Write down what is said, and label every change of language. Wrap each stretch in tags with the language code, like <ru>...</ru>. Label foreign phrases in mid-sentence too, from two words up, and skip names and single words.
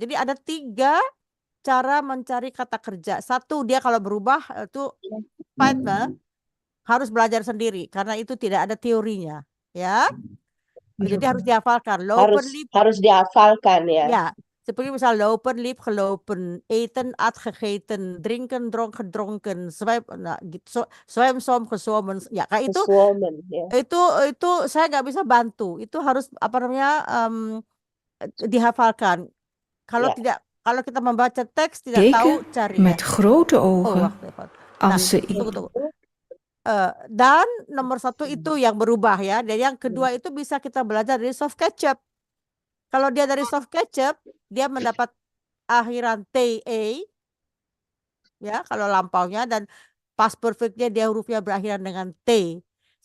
<id>Jadi ada 3 cara mencari kata kerja. 1, dia kalau berubah itu harus belajar sendiri karena itu tidak ada teorinya, ya. Jadi harus dihafalkan. Harus dihafalkan ya. Ya, seperti misal</id> <nl>lopen, liep, gelopen, eten, gegeten, drinken, gedronken, zwem, som, gezwommen.</nl> <id>Ya, kayak itu. Ya. Itu saya nggak bisa bantu. Itu harus apa namanya dihafalkan. Kalau tidak, kalau kita membaca teks tidak tahu cari.</id> <nl>Met grote ogen.</nl> <id>Tunggu. Dan nomor 1 itu yang berubah ya. Dan yang kedua itu bisa kita belajar dari</id> <en>soft ketchup.</en> <id>Kalau dia dari</id> <en>soft ketchup,</en> <id>dia mendapat akhiran TE. Ya, kalau lampaunya dan</id> <en>past perfectnya</en> <id>dia hurufnya berakhiran dengan T.</id>